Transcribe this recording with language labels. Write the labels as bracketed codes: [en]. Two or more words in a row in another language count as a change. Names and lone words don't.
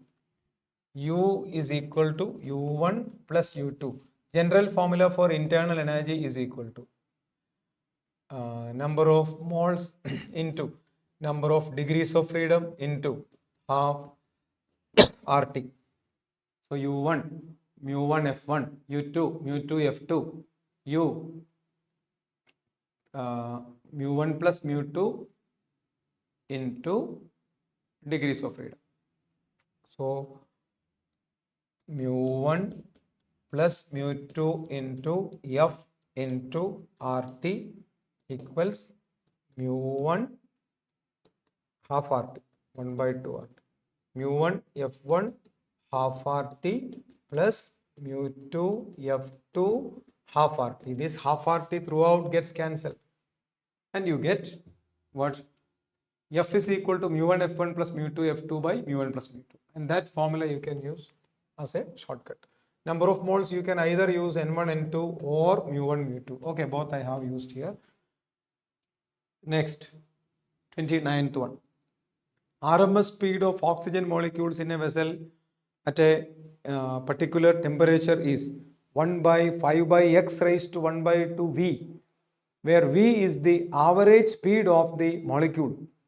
[en] U is equal to U1 plus U2. General formula for internal energy is equal to number of moles into number of degrees of freedom into half RT. So U1, mu1 F1, U2, mu2 F2, U mu1 plus mu2 into degrees of freedom. So mu1 plus mu2 into F into RT equals mu1 half RT, 1 by 2 RT. Mu1 F1 half RT plus mu2 F2 half RT. This half RT throughout gets cancelled. And you get what? F is equal to mu1 F1 plus mu2 F2 by mu1 plus mu2. And that formula you can use as a shortcut. Number of moles you can either use N1, N2 or mu1, mu2. Okay, both I have used here. Next, 29th one. RMS speed of oxygen molecules in a vessel at a particular temperature is 1 by 5 by x raised to 1 by 2 V, where V is the average speed of the molecule.